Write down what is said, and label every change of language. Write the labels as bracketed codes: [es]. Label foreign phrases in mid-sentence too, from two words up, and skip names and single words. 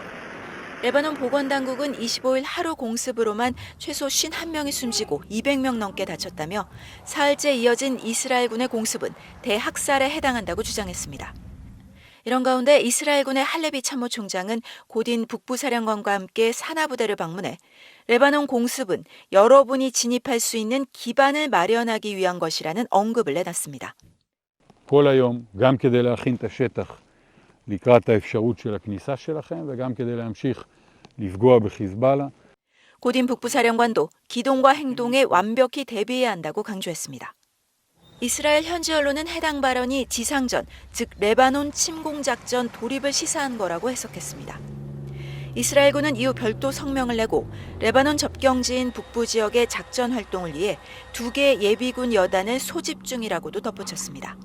[ko] 레바논 보건당국은 25일 하루 공습으로만 최소 51명이 숨지고 200명 넘게 다쳤다며 사흘째 이어진 이스라엘군의 공습은 대학살에 해당한다고 주장했습니다. 이런 가운데 이스라엘군의 할레비 참모총장은 고딘 북부사령관과 함께 산하부대를 방문해 레바논 공습은 여러분이 진입할 수 있는 기반을 마련하기 위한 것이라는 언급을 내놨습니다. [he] כל היום גם כדי להכין את השטח לקראת האפשרות של הכניסה שלכם וגם כדי להמשיך לפגוע בחיזבאללה. [ko] 고딘 북부사령관도 기동과 행동에 완벽히 대비해야 한다고 강조했습니다. 이스라엘 현지 언론은 해당 발언이 지상전, 즉 레바논 침공작전 돌입을 시사한 거라고 해석했습니다. 이스라엘군은 이후 별도 성명을 내고 레바논 접경지인 북부 지역의 작전 활동을 위해 2개의 예비군 여단을 소집 중이라고도 덧붙였습니다.